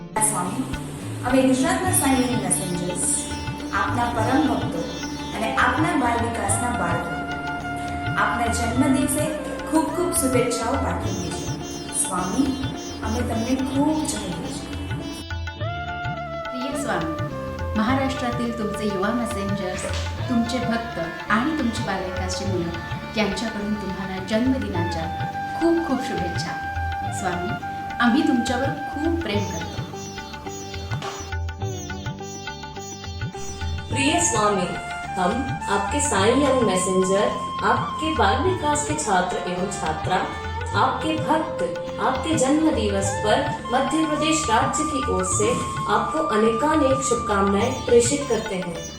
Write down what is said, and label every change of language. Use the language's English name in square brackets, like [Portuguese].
[Gujarati] स्वामी, અમે ગુજરાતના સાઈ યંગ મેસેન્જર્સ આપના પરમ ભક્તો અને આપના બાળ વિકાસના બાળકો આપના જન્મદિવસે ખૂબ ખૂબ શુભેચ્છાઓ પાઠવીએ છીએ. સ્વામી, અમે તમને ખૂબ ચાહીએ છીએ. [Marathi] प्रिय स्वामी, महाराष्ट्रातील तुमचे युवा मेसेंजर्स, तुमचे भक्त आणि तुमची बालविकासची मुलं यांच्याकडून तुम्हाला जन्मदिनाच्या खूप खूप शुभेच्छा. स्वामी, आम्ही तुमच्यावर खूप प्रेम करतो. [Hindi] प्रिय स्वामी, हम आपके साई यंग मैसेंजर, आपके बाल विकास के छात्र एवं छात्रा, आपके भक्त, आपके जन्म दिवस पर मध्य प्रदेश राज्य की ओर से आपको अनेकानेक शुभकामनाएं प्रेषित करते हैं.